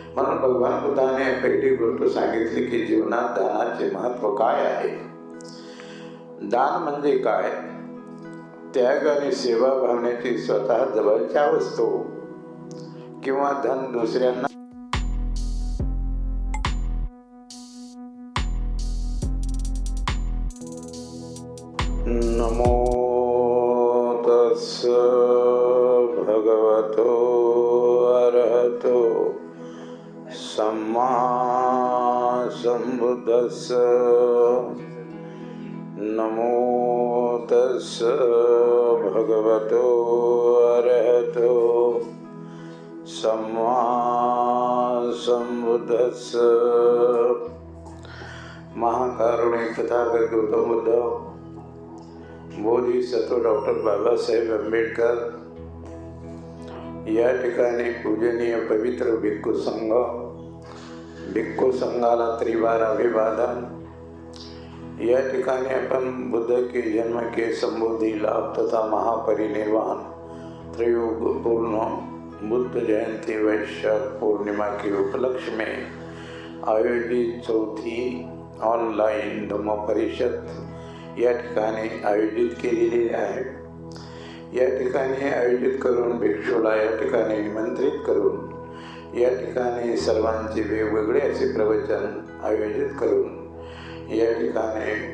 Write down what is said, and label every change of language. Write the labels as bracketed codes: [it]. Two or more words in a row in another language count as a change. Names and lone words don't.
[mr] म्हणून भगवान बुद्धाने पहिली गोष्ट सांगितली की जीवनात दानाचे महत्त्व काय आहे. दान म्हणजे काय? त्याग आणि सेवा भावनेची स्वतः जवळच्या वस्तू किंवा धन दुसऱ्यांना [pi] नमो तस्स भगवतो अरहतो सम्मा संबुद्धस्स. नमो तस्स भगवतो अरहतो सम्मा संबुद्धस्स. [mr] महाकारुणिक तथागत गौतम बुद्ध, बोधिसत्व डॉक्टर बाबासाहेब आंबेडकर, या ठिकाणी पूजनीय पवित्र भिक्खू संघ, भिक्खू संघाला त्रिवार अभिवादन. या ठिकाणी [hi] अपन बुद्ध के जन्म के संबोधि लाभ तथा महापरिनिर्वाण त्रयुग पूर्ण बुद्ध जयंती वैशाख पूर्णिमा के उपलक्ष्य में आयोजित चौथी ऑनलाइन धम्म परिषद [mr] या ठिकाणी आयोजित केलेली आहे. या ठिकाणी आयोजित करून भिक्षूला या ठिकाणी निमंत्रित करून या ठिकाणी सर्वांचे वेगवेगळे असे प्रवचन आयोजित करून या ठिकाणी